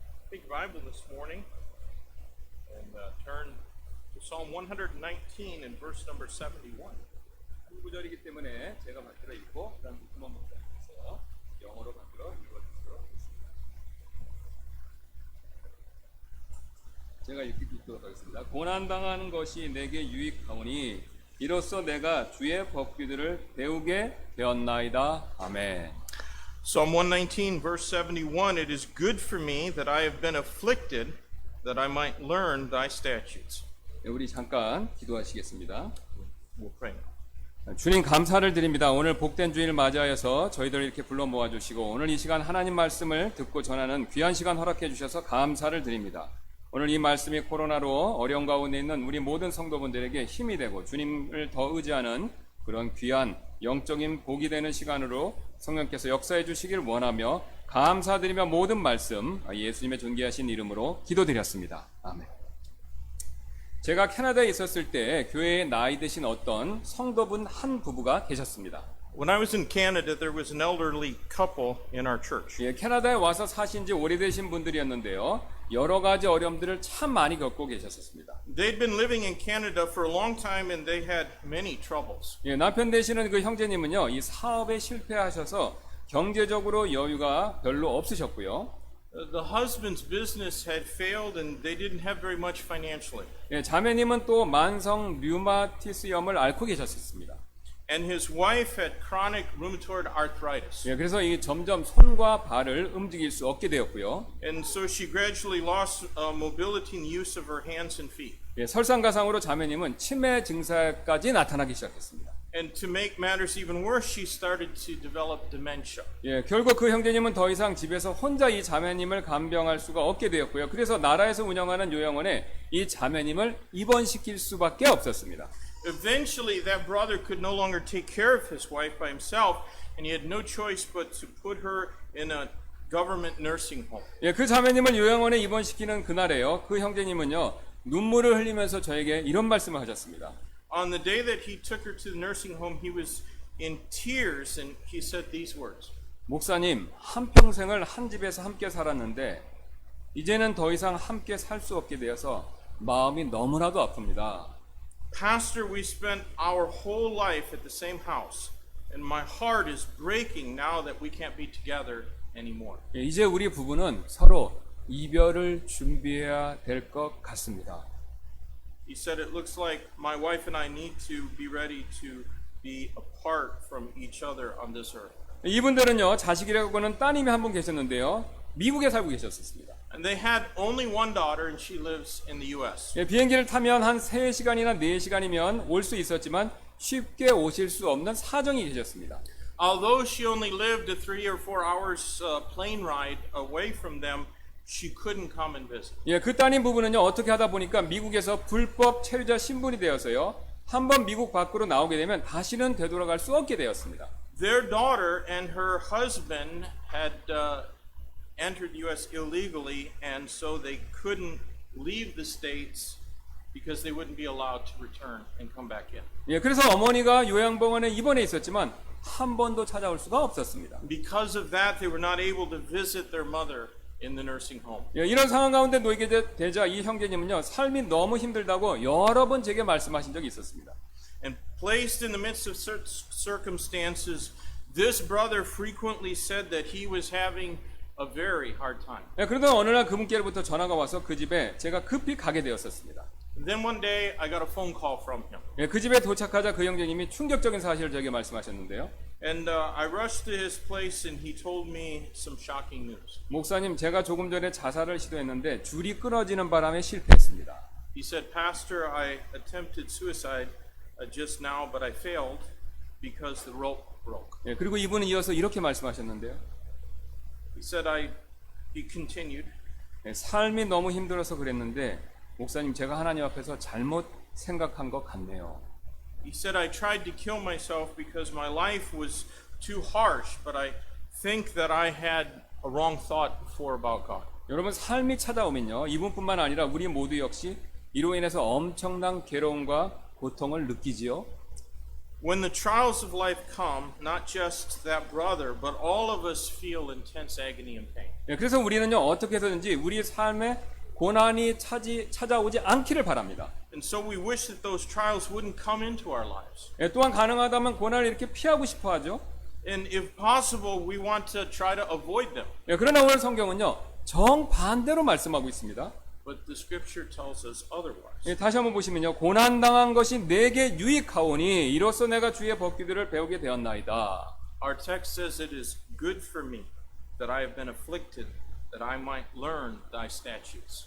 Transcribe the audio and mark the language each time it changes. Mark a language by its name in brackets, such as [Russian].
[English] Take Bible this morning and turn to Psalm 119 and verse number 71. [Korean] 한 구절이기 때문에 제가 만들어 읽고 그다음 구만 목사님께서 영어로 만들어 읽어주시도록 하겠습니다. 제가 읽도록 하겠습니다. 고난당하는 것이 내게 유익하오니 이로써 내가 주의 법규들을 배우게 되었나이다. 아멘. [English] Psalm 119 verse 71, it is good for me that I have been afflicted, that I might learn thy statutes. [Korean] 네, 우리 잠깐 기도하시겠습니다. [English] We'll pray now. [Korean] 주님 감사를 드립니다. 오늘 복된 주일 맞이하여서 저희들을 이렇게 불러 모아주시고 오늘 이 시간 하나님 말씀을 듣고 전하는 귀한 시간 허락해 주셔서 감사를 드립니다. 오늘 이 말씀이 코로나로 어려운 가운데 있는 우리 모든 성도분들에게 힘이 되고 주님을 더 의지하는 그런 귀한 영적인 복이 되는 시간으로 성령께서 역사해 주시길 원하며 감사드리며 모든 말씀 예수님의 존귀하신 이름으로 기도드렸습니다. 아멘. 제가 캐나다에 있었을 때 교회에 나이 드신 어떤 성도분 한 부부가 계셨습니다. [English] When I was in Canada, there was an elderly couple in our church. [Korean] 예, 캐나다에 와서 사신 지 오래되신 분들이었는데요. 여러 가지 어려움들을 참 많이 겪고 계셨습니다. [English] They'd been living in Canada for a long time and they had many troubles. [Korean] 예, 남편 되시는 그 형제님은요, 이 사업에 실패하셔서 경제적으로 여유가 별로 없으셨고요. [English] The husband's business had failed and they didn't have very much financially. [Korean] 예, 자매님은 또 만성 류마티스염을 앓고 계셨습니다. [English] And his wife had chronic rheumatoid arthritis. [Korean] 예, 그래서 이 점점 손과 발을 움직일 수 없게 되었고요. [English] And so she gradually lost mobility and use of her hands and feet. [Korean] 예, 설상가상으로 자매님은 치매 증세까지 나타나기 시작했습니다. [English] And to make matters even worse, she started to develop dementia. [Korean] 예, 결국 그 형제님은 더 이상 집에서 혼자 이 자매님을 간병할 수가 없게 되었고요. 그래서 나라에서 운영하는 요양원에 이 자매님을 입원시킬 수밖에 없었습니다. [English] Eventually, that brother could no longer take care of his wife by himself, and he had no choice but to put her in a government nursing home. [Korean] 예, 그 자매님을 요양원에 입원시키는 그날에요. 그 형제님은요, 눈물을 흘리면서 저에게 이런 말씀을 하셨습니다. [English] On the day that he took her to the nursing home, he was in tears, and he said these words. [Korean] 목사님, 한평생을 한 집에서 함께 살았는데 이제는 더 이상 함께 살 수 없게 되어서 마음이 너무나도 아픕니다. [English] Pastor, we spent our whole life at the same house, and my heart is breaking now that we can't be together anymore. [Korean] 예, 이제 우리 부부는 서로 이별을 준비해야 될 것 같습니다. [English] He said, it looks like my wife and I need to be ready to be apart from each other on this earth. [Korean] 이분들은요, 자식이라고는 따님이 한 분 계셨는데요, 미국에 살고 계셨습니다. [English] And they had only one daughter, and she lives in the U.S. [Korean] 예, 비행기를 타면 한 3시간이나 4시간이면 올 수 있었지만 쉽게 오실 수 없는 사정이 계셨습니다. [English] Although she only lived a 3 or 4 hours plane ride away from them, she couldn't come and visit. [Korean] 예, 그 따님 부부는요, 어떻게 하다 보니까 미국에서 불법 체류자 신분이 되어서요, 한번 미국 밖으로 나오게 되면 다시는 되돌아갈 수 없게 되었습니다. [English] Their daughter and her husband had entered the U.S. illegally, and so they couldn't leave the States because they wouldn't be allowed to return and come back in. [Korean] 예, 그래서 어머니가 요양병원에 입원해 있었지만 한 번도 찾아올 수가 없었습니다. [English] Because of that, they were not able to visit their mother in the nursing home. [Korean] 예, 이런 상황 가운데 놓이게 되자 이 형제님은요, 삶이 너무 힘들다고 여러 번 제게 말씀하신 적이 있었습니다. [English] And placed in the midst of circumstances, this brother frequently said that he was having a very hard time. [Korean] 예, 그러다 어느 날 그분께로부터 전화가 와서 그 집에 제가 급히 가게 되었었습니다. [English] And then one day, I got a phone call from him. [Korean] 예, 그 집에 도착하자 그 형제님이 충격적인 사실을 저에게 말씀하셨는데요. [English] And I rushed to his place and he told me some shocking news. [Korean] 목사님, 제가 조금 전에 자살을 시도했는데 줄이 끊어지는 바람에 실패했습니다. [English] He said, Pastor, I attempted suicide just now, but I failed because the rope broke. [Korean] 예, 그리고 이분은 이어서 이렇게 말씀하셨는데요. [English] He said, he continued, [Korean] 예, 삶이 너무 힘들어서 그랬는데 목사님, 제가 하나님 앞에서 잘못 생각한 것 같네요. [English] he said, I tried to kill myself because my life was too harsh, but I think that I had a wrong thought before about God. [Korean] 여러분, 삶이 찾아오면요, 이분뿐만 아니라 우리 모두 역시 이로 인해서 엄청난 괴로움과 고통을 느끼지요. [English] When the trials of life come, not just that brother, but all of us feel intense agony and pain. [Korean] 예, 그래서 우리는요, 어떻게 해서든지 우리 삶에 고난이 찾아오지 않기를 바랍니다. [English] And so we wish that those trials wouldn't come into our lives. [Korean] 예, 또한 가능하다면 고난을 이렇게 피하고 싶어 하죠. [English] And if possible, we want to try to avoid them. [Korean] 예, 그러나 오늘 성경은요, 정반대로 말씀하고 있습니다. [English] But the scripture tells us otherwise. [Korean] 예, 다시 한번 보시면요, 고난당한 것이 내게 유익하오니 이로써 내가 주의 법규들을 배우게 되었나이다. [English] Our text says it is good for me that I have been afflicted, that I might learn thy statutes.